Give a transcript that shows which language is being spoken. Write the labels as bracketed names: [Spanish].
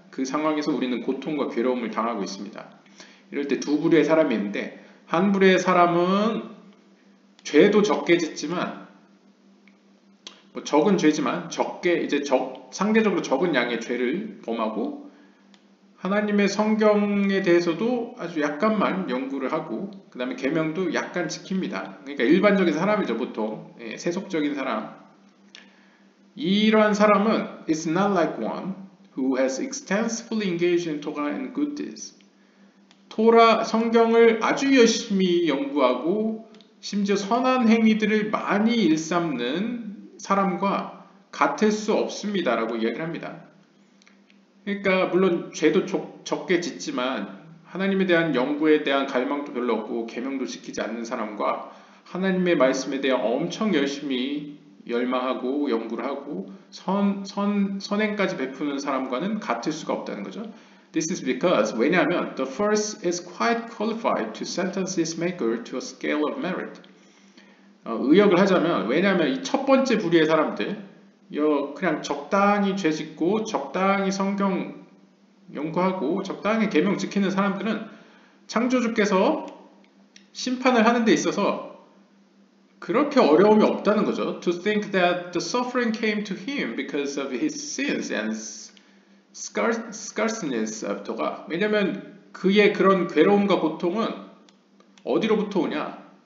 [Korean] 그 상황에서 우리는 고통과 괴로움을 당하고 있습니다. 이럴 때 두 부류의 사람이 있는데 한 부류의 사람은 죄도 적게 짓지만 적은 죄지만 상대적으로 적은 양의 죄를 범하고 하나님의 성경에 대해서도 아주 약간만 연구를 하고 그 다음에 계명도 약간 지킵니다. 그러니까 일반적인 사람이죠. 보통 세속적인 사람. 이러한 사람은 [English] is not like one who has extensively engaged in Torah and good deeds. [Korean] 토라 성경을 아주 열심히 연구하고 심지어 선한 행위들을 많이 일삼는 사람과 같을 수 없습니다 라고 이야기를 합니다. 그러니까 물론 죄도 적게 짓지만 하나님에 대한 연구에 대한 갈망도 별로 없고 계명도 지키지 않는 사람과 하나님의 말씀에 대해 엄청 열심히 열망하고 연구를 하고 선행까지 베푸는 사람과는 같을 수가 없다는 거죠. [English] This is because [Korean] 왜냐하면 [English] the first is quite qualified to sentence his maker to a scale of merit. [Korean] 의역을 하자면 왜냐하면 이 첫 번째 부류의 사람들 그냥 적당히 죄 짓고 적당히 성경 연구하고 적당히 계명 지키는 사람들은 창조주께서 심판을 하는 데 있어서 그렇게 어려움이 없다는 거죠. [English] To think that the suffering came to him because of his sins and scarceness of Torah. [Korean] 왜냐하면 그의 그런 괴로움과 고통은 어디로부터 오냐?